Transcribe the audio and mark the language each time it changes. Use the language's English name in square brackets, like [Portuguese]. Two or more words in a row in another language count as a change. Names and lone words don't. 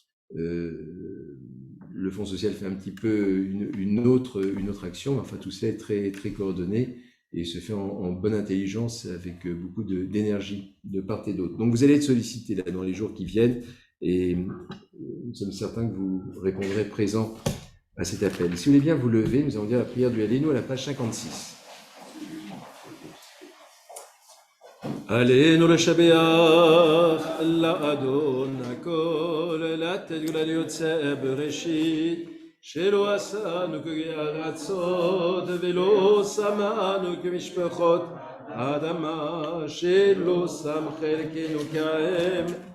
[French] Le Fonds social fait un petit peu une autre action, enfin tout cela est très, très coordonné et se fait en bonne intelligence avec beaucoup d'énergie de part et d'autre. Donc vous allez être sollicité là dans les jours qui viennent et nous sommes certains que vous répondrez présent à cet appel. Si vous voulez bien vous lever, nous allons dire la prière du Alléluia à la page 56. [Hebrew] עלינו לשבח לאדון הכל, לתת גדולה ליוצא בראשית, שלא עשנו כארצות ולא שמנו כמשפחות אדמה, שלא שם חלקנו כהם